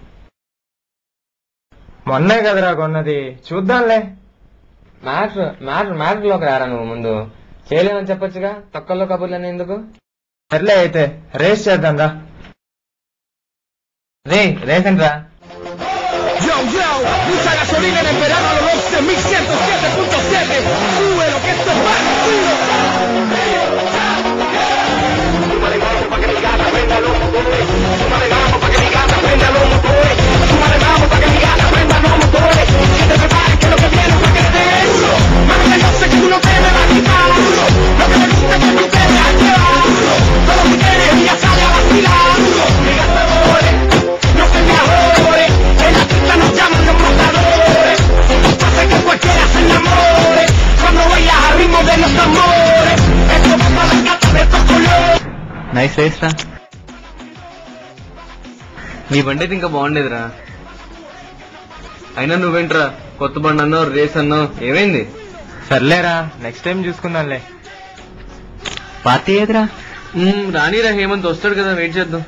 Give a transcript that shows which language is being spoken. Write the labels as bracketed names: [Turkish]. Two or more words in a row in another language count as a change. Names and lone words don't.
[Telugu] మొన్నే కదరా కొన్నది, చూద్దాంలే. మ్యాటర్ లోకి రారా నువ్వు. ముందు చేయలేమని చెప్పొచ్చుగా, తొక్కల్లో కబుర్లని ఎందుకు? సర్లే అయితే రేస్ చేద్దాం రా. రేస్ అంటరా. [Spanish] Yo, yo, usa gasolina en el verano a los 11.107.7. Sube lo que esto es más duro. Súmale vamos pa' que mi gata prenda los motores. Súmale vamos pa' que mi gata prenda los motores. Súmale vamos pa' que mi gata prenda los motores. Que te prepares que lo que viene pa' que te duro. Mami, yo sé que tú no te me vas a quitar. Lo que me gusta es que tú te dejas llevar. Todo lo que quieres ella sale a vacilar. Mi gata more, no te me ahorres. En la pista nos llaman los matadores. Hace que cualquiera se enamore cuando bailas al ritmo de los tambores. Esto va para las gatas de estos colores. [English] nice race రా. [Telugu] నీ బండి అయితే ఇంకా బాగుండేదిరా. అయినా నువ్వేంట్రా కొత్త బండి అన్నావు, రేస్ అన్నావు, ఏమైంది? సర్లేరా, [English] next time [Telugu] చూసుకుందాంలే. పార్టీ ఏదిరా? రానిరా, హేమంత్ వస్తాడు కదా, వెయిట్ చేద్దాం.